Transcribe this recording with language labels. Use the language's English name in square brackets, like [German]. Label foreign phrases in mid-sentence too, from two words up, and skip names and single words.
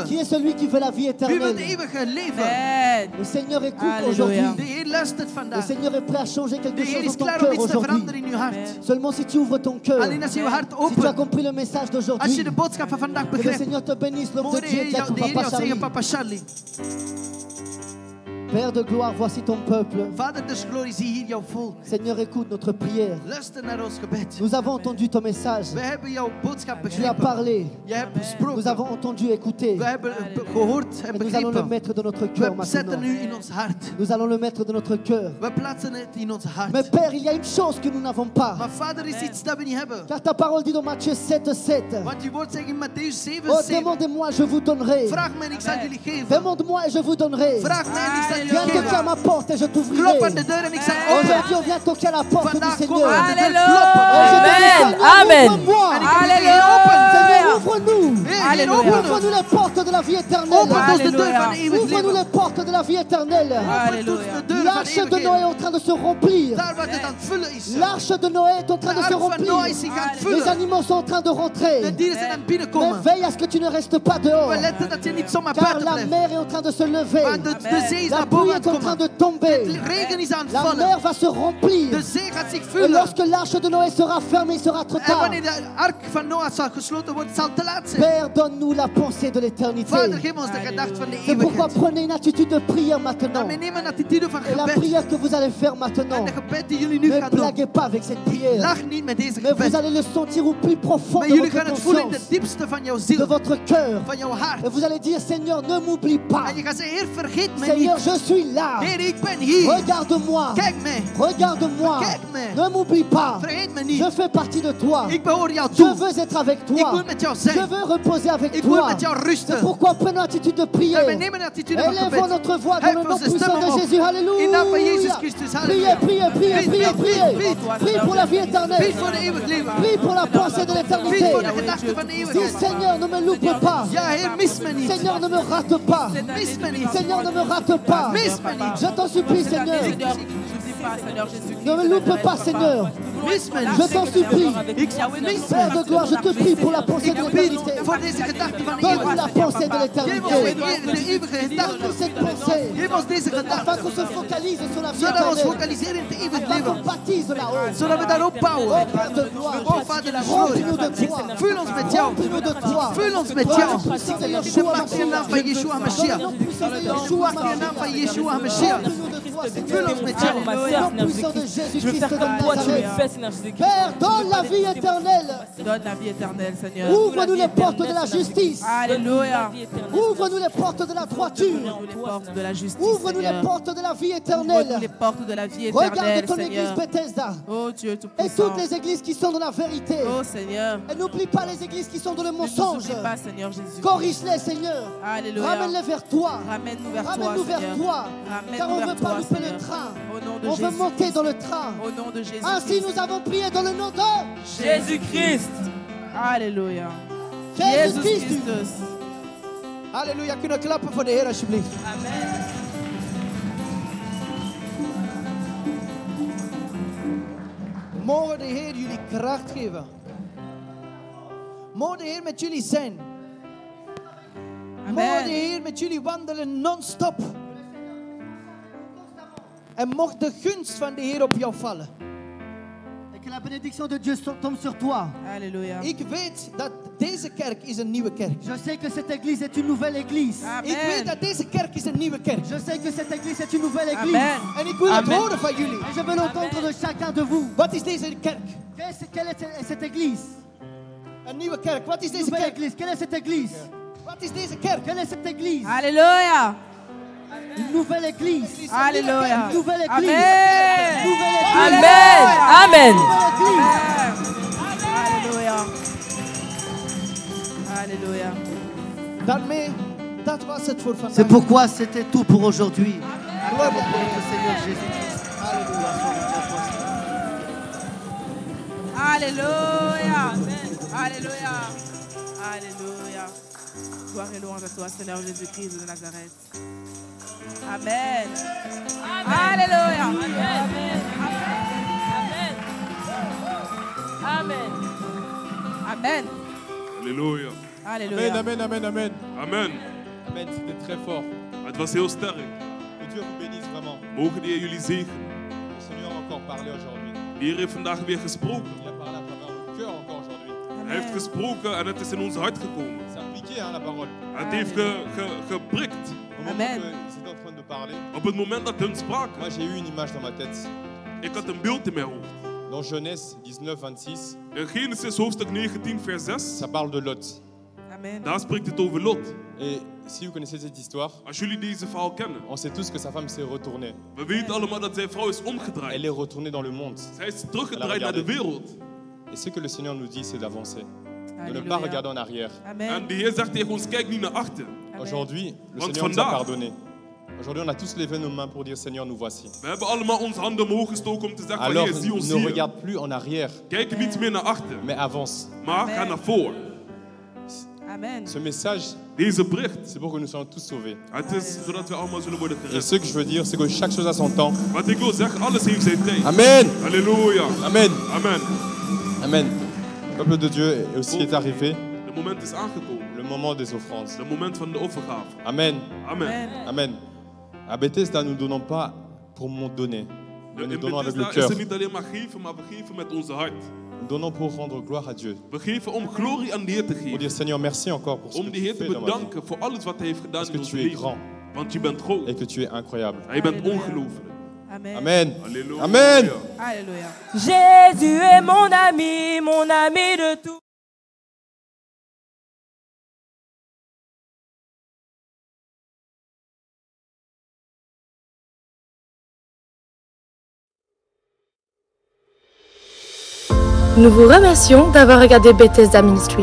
[French] Qui est celui qui veut la vie [Dutch] Wie wil het [French] éternelle? [Dutch] eeuwige leven? Amen. [French] Le Seigneur écoute Alléluia. aujourd'hui. [Dutch] De Heer luistert [French] Le [Dutch] vandaag. [French] Seigneur est prêt à changer [Dutch] De [French] quelque [Dutch] Heer [French] chose [Dutch] is [French] dans ton [Dutch] klaar om [French] cœur [Dutch] iets te [French] aujourd'hui. [Dutch] veranderen in uw hart. [French] Seulement si tu ouvres ton cœur, [Dutch] Alleen als je je hart [French] si tu as [Dutch] opent, [French] compris le message [Dutch] als je [French] d'aujourd'hui, [Dutch] de boodschap van vandaag [French] que le [Dutch] begrijpt, [French] Seigneur te bénisse, l'homme de [Dutch] mogen de [French] Dieu, [Dutch] Heer [French] Jacob, [Dutch] jou [French] Papa [Dutch] zeggen, [French] Charlie. [Dutch] Papa Charlie. [French] Père de gloire, voici ton peuple. [Dutch] Vader des glorie, zie hier jouw volk. [French] Seigneur, écoute notre prière. [Dutch] Luister naar ons gebed. [French] Nous avons entendu ton message. [Dutch] We hebben jouw boodschap [French] Tu as [Dutch] begrepen. [French] parlé. [Dutch] Jij hebt [French] Nous [Dutch] gesproken. [French] avons entendu, écouté. [Dutch] We hebben gehoord en [French] Et nous allons le [Dutch] begrepen. [French] mettre dans notre cœur [Dutch] We zetten [French] maintenant. [Dutch] nu in ons hart. [French] Nous allons le mettre dans notre cœur. [Dutch] We plaatsen het in ons hart. [French] Mais Père, il y a une chose que nous n'avons pas. [Dutch] Maar Vader, is iets dat we niet hebben. [French] Car ta parole dit dans Matthieu 7:7. [Dutch] Want je woord zegt in Matthäus 7, [French] Oh, [Dutch] 7. [French] demandez-moi, je vous donnerai. [Dutch] Vraag mij en ik zal jullie geven. [French] Demande-moi et je vous donnerai. [Dutch] Vraag mij en ik zal [French] Viens [Dutch] jullie [French] toquer à [Dutch] geven. [French] ma porte et je [Dutch] Klop [French] t'ouvrirai. [Dutch] aan de deur en ik zal openen. [French] Aujourd'hui, on vient toquer à la porte du [Dutch] Vandaag komen [French] Seigneur. [Dutch] we aan de deur [French] Alléluia. [Dutch] kloppen. [French] Et je te dis, Amen. Seigneur, Amen. ouvre-moi. [Dutch] En ik heb jullie open. [French] Seigneur, ouvre-nous. [Dutch] Heer, [French] Alléluia. [Dutch] open ons. [French] Ouvre-nous les portes de la vie [Dutch] Open [French] éternelle. [Dutch] ons de deur [French] Alléluia. [Dutch] van eeuwig [French] Ouvre-nous [Dutch] leven. [French] les portes de la vie éternelle. [Dutch] Open ons [French] Alléluia. [Dutch] de deur van [French] L'arche de [Dutch] eeuwig [French] Noé est [Dutch] leven. [French] en train de se remplir. [Dutch] Daar wat het aan het vullen is. De [French] L'arche de Noé est en train de se [Dutch] ark van Noach [French] remplir. [Dutch] is zich aan het [French] Les [Dutch] vullen. [French] animaux sont en train de [Dutch] De [French] rentrer. [Dutch] dieren zijn aan het [French] Mais [Dutch] binnenkomen. [French] veille à ce que tu ne restes pas dehors. [Dutch] We letten dat je niet zomaar [French] Car [Dutch] buiten [French] la [Dutch] blijft. [French] mer est en train de se lever. [Dutch] Want de zee is [French] La [Dutch] naar [French] pluie [Dutch] boven aan [French] est [Dutch] het [French] en train [Dutch] komen. [French] de tomber. [Dutch] De regen is aan het [French] La mer [Dutch] vallen. [French] va se remplir. [Dutch] De zee gaat zich [French] Et [Dutch] vullen. [French] lorsque l'arche de Noé sera fermée, il sera trop [Dutch] En [French] tard. [Dutch] wanneer de ark van Noach zal gesloten worden, zal het te laat zijn. [French] Père, donne-nous la pensée de l'éternité. [Dutch] Vader, geef ons de gedachte van de [French] C'est pourquoi [Dutch] eeuwigheid. [French] prenez une attitude de prière maintenant. [Dutch] En we nemen een attitude van [French] Et la [Dutch] gebed. [French] prière que vous allez faire maintenant, [Dutch] En de gebed die jullie nu [French] ne [Dutch] gaan doen. [French] blaguez pas avec cette prière. [Dutch] Lach niet met deze [French] Mais vous [Dutch] gebed. [French] allez le sentir au plus profond [Dutch] Maar [French] de [Dutch] jullie [French] votre [Dutch] gaan het voelen in de [French] conscience, [Dutch] diepste van jouw [French] de [Dutch] ziel, [French] votre cœur. [Dutch] van jouw hart. [French] Et vous allez dire, Seigneur, ne m'oublie pas. [Dutch] En je gaat zeggen, Heer, vergeet mij [French] Seigneur, [Dutch] niet. [French] je suis là. [Dutch] Heer, ik ben hier. [French] Regarde-moi. [Dutch] Kijk mij. [French] Regarde-moi. [Dutch] Kijk mij. [French] Ne m'oublie pas. [Dutch] Vergeet me [French] Je [Dutch] niet. [French] fais partie de toi. [Dutch] Ik behoor jou [French] Je [Dutch] toe. [French] veux être avec [Dutch] Ik [French] toi. [Dutch] wil met jou [French] Je [Dutch] zijn. [French] veux reposer avec [Dutch] Ik wil [French] toi. [Dutch] met jou [French] C'est [Dutch] rusten. [French] pourquoi prenons attitude de [Dutch] En we [French] prière. [Dutch] nemen een attitude van [French] Élevons [Dutch] gebed. [French] notre voix dans [Dutch] Help [French] le nom [Dutch] ons de [French] puissant [Dutch] stem [French] de [Dutch] omhoog. [French] Jésus. Alléluia. [Dutch] In de naam van Jezus Christus. [French] Priez, [Dutch] Halleluja. [French] priez, priez, [Dutch] Bid, [French] priez, [Dutch] bid, [French] priez. [Dutch] bid, bid. [French] Prie pour la vie éternelle. [Dutch] Bid voor de eeuwig leven. [French] Prie pour la pensée de [Dutch] Bid [French] l'éternité. [Dutch] voor de gedachte van de [French] Dis, [Dutch] eeuwigheid. [French] Seigneur, ne me loupe pas. [Dutch] Ja, Heer, mis me niet. [French] Seigneur, ne me rate pas. [Dutch] Mis me niet. [French] Seigneur, ne me rate pas. [Dutch] Mis me niet. [French] Je t'en supplie, Seigneur. Ne me loupe pas, Seigneur. [Dutch] Mis me [French] Je [Dutch] niet. [French] t'en supplie. [Dutch] Ik mis [French] Père de gloire, je te prie pour la pensée de [Dutch] Ik bid [French] l'éternité. [Dutch] voor deze gedachte van de [French] Donne-nous [Dutch] eeuwigheid. [French] la pensée de [Dutch] Geef ons [French] l'éternité. [Dutch] de eeuwige gedachte. [French] Donne-nous cette pensée. [Dutch] Geef ons deze [French] Afin [Dutch] gedachte. [French] qu'on se focalise sur la vie [Dutch] Zodat we ons [French] éternelle. [Dutch] focaliseren in het eeuwig [French] Afin qu'on [Dutch] leven. [French] baptise là-haut. [Dutch] Zodat we daarop [French] Oh [Dutch] bouwen. [French] Père de gloire, [Dutch] Oh Vader de glorie. [French] remplis-nous de toi. [Dutch] Vul ons met jou. [French] Remplis-nous de toi. [Dutch] Vul ons met [French] Dans [Dutch] jou. [French] le puissant de [Dutch] In de [French] Yeshua [Dutch] machtige naam van Yeshua [French] Mashiach. [Dutch] Mashiach. [French] Dans le nom puissant de [Dutch] In de [French] Yeshua [Dutch] machtige naam van Yeshua [French] Mashiach. [Dutch] Mashiach. [French] Remplis-nous de toi. pour ma sœur, Seigneur Jésus-Christ. Je veux faire comme toi, tu le fais, Seigneur Jésus-Christ. Père, donne la vie éternelle. Donne la vie éternelle, Seigneur. Ouvre-nous les portes de la justice. Alléluia. Ouvre-nous les portes de la droiture. Ouvre-nous les portes de la justice, Ouvre-nous les Seigneur. portes de la vie Ouvre-nous éternelle. les portes de la vie Regarde éternelle, ton église Seigneur. Bethesda Oh Dieu et Tout-Puissant. toutes les églises qui sont dans la vérité. Oh Seigneur. Et n'oublie pas les églises qui sont dans le Ne nous mensonge. oublie pas, Seigneur Jésus. Corrige-les, Seigneur. Alléluia. Ramène-les vers toi. Ramène-nous vers toi, Ramène-nous vers Seigneur. toi. Ramène-nous Car on ne vers veut pas toi, louper Seigneur. le train. Au nom de On veut Jésus. monter dans le train. Au nom de Jésus. Ainsi nous avons prié dans le nom de Jésus-Christ. Alléluia. Jésus [Dutch] Jezus Christus. Christus. Halleluja. Kunnen we klappen voor de Heer alsjeblieft? Amen. Mogen de Heer jullie kracht geven. Mogen de Heer met jullie zijn. Mogen de Amen. Heer met jullie wandelen non-stop. En mocht de gunst van de Heer op jou vallen. [French] Et que la bénédiction de Dieu tombe sur toi. Alléluia. [Dutch] Ik weet dat deze kerk is een nieuwe kerk. [French] Je sais que cette église est une nouvelle église. [Dutch] Ik weet Amen. dat deze kerk is een nieuwe kerk. [French] Je sais que cette église est une nouvelle église. Amen. [Dutch] En ik wil het Amen. horen van jullie. [French] Et je veux l'entendre de chacun de vous. [Dutch] Wat is deze kerk? [French] Quelle est cette église? [Dutch] Een nieuwe kerk. Wat is [French] Une [Dutch] deze [French] nouvelle [Dutch] kerk? [French] église. Quelle est cette église? [Dutch] Wat is deze kerk? [French] Quelle est cette église? Alléluia. Une nouvelle église. Alléluia. Une nouvelle église. Amen. Une nouvelle église. Amen. Amen. Une nouvelle église. Alléluia. Alléluia. [Dutch] Daarmee, dat was het voor vandaag. [French] C'est pourquoi c'était tout pour aujourd'hui. Gloire Gloire à au Dieu. Seigneur Jésus-Christ. [Dutch] Halleluja. [French] Alléluia. Alléluia. Alléluia. Gloire et louange à toi, Seigneur Jésus-Christ de Nazareth. Amen. Alléluia. Amen. Amen. Amen. [Dutch] Halleluja. [French] Alléluia. Amen, amen, amen. Amen. Amen, c'était très fort. [Dutch] Het was heel sterk. [French] Que Dieu vous bénisse vraiment. [Dutch] Mogen de Heer jullie zegenen. [French] Le Seigneur a encore parlé aujourd'hui. [Dutch] De Heer heeft vandaag weer gesproken. [French] Il a parlé à travers nos cœurs encore aujourd'hui. [Dutch] Hij heeft gesproken en het is in ons hart gekomen. [French] Ça a piqué, hein, la parole. [Dutch] Het heeft geprikt. [French] Au moment Amen. qu'ils étaient en train de parler, [Dutch] Op het moment dat hun spraken, [French] moi j'ai eu une image dans ma tête. [Dutch] ik had een beeld in mijn hoofd. [French] Dans Genèse 19, 26, [Dutch] In Genesis hoofdstuk 19 vers 6, [French] ça parle de Lot. Amen. [Dutch] daar spreekt het over Lot. [French] Et si vous connaissez cette histoire, [Dutch] Als jullie deze verhaal kennen, [French] on sait tous que sa femme s'est retournée. [Dutch] we weten allemaal dat zijn vrouw is [French] Elle [Dutch] omgedraaid. [French] est retournée dans le monde. [Dutch] Zij is teruggedraaid naar de wereld. [French] Et ce que le Seigneur nous dit, c'est d'avancer. De ne Alléluia. pas regarder en arrière. Amen. [Dutch] En de Heer zegt tegen ons, kijk niet naar achter. Amen. [French] Aujourd'hui, le [Dutch] Want [French] Seigneur nous a [Dutch] vandaag- [French] pardonné. Aujourd'hui, on a tous levé nos mains pour dire Seigneur, nous voici. [Dutch] We hebben allemaal onze handen omhoog gestoken om te zeggen van [French] Alors, [Dutch] Heer, zie ons [French] ne [Dutch] hier. [French] regarde plus en arrière, [Dutch] Kijk niet meer naar achter, [French] mais avance. [Dutch] maar ga naar voren. Amen. [French] Ce message, [Dutch] Deze bericht, [French] c'est pour que nous soyons tous sauvés. [Dutch] het is zodat we allemaal zullen worden [French] Et [Dutch] gered. [French] ce que je veux dire, c'est que chaque chose a son temps. [Dutch] Wat ik wil zeggen, alles heeft zijn tijd. Amen. Halleluja. Amen. Amen. Amen. [French] Le peuple de Dieu aussi est arrivé. [Dutch] De moment is aangekomen. [French] Le moment des offrandes. [Dutch] De moment van de offergave. Amen. Amen. Amen. Amen. [French] À Bethesda, nous ne donnons pas pour mon donner. Mais nous [Dutch] In [French] donnons avec le [Dutch] Bethesda [French] cœur. [Dutch] is er niet alleen maar geven, maar we geven met onze hart. [French] Nous donnons pour rendre gloire à Dieu. [Dutch] We geven om glorie aan de Heer te [French] Pour [Dutch] geven. [French] dire Seigneur, merci encore pour ce [Dutch] Om [French] que [Dutch] de [French] tu [Dutch] Heer te [French] fais dans ma vie. [Dutch] bedanken voor alles wat Hij heeft gedaan [French] Parce [Dutch] in [French] que [Dutch] ons [French] tu es [Dutch] leven. [French] grand [Dutch] Want je bent groot. [French] et que tu es incroyable. [Dutch] En je bent Halleluja. ongelooflijk. Amen. Amen. Halleluja. Amen. [French] Alléluia. Jésus est mon ami de tout. Nous vous remercions d'avoir regardé Bethesda Ministry.